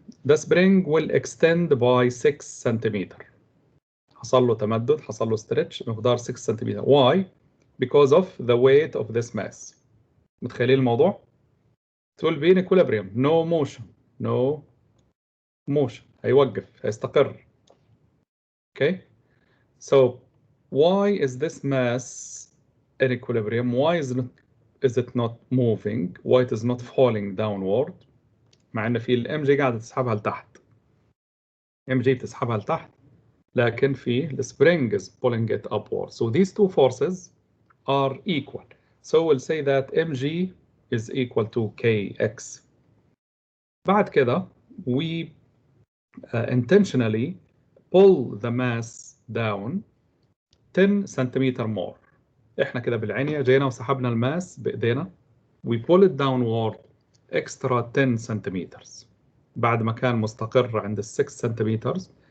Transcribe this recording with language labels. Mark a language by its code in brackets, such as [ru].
[en] The spring will extend by 6 centimeter. [ar] حصل له تمدد، حصل له stretch مقدار 6 centimeter. [en] Why? Because of the weight of this mass. [ar] متخيلين الموضوع؟ [en] It will be in equilibrium. No motion. No motion. [ar] هيوقف، هيستقر. [en] Okay? So why is this mass in equilibrium? Why is it not moving? Why it is not falling downward? [ar] مع ان في الام جي قاعده تسحبها لتحت. ام جي بتسحبها لتحت، لكن في [en] the spring is pulling it upward. So these two forces are equal. So we'll say that mg is equal to kx. [ar] بعد كده [en] we intentionally pull the mass down 10 centimeter more. [ar] احنا كده بالعنية جينا وسحبنا الماس بايدينا. [en] We pull it downward extra 10 centimeters. [ar] بعد ما كان مستقر عند 6 centimeters.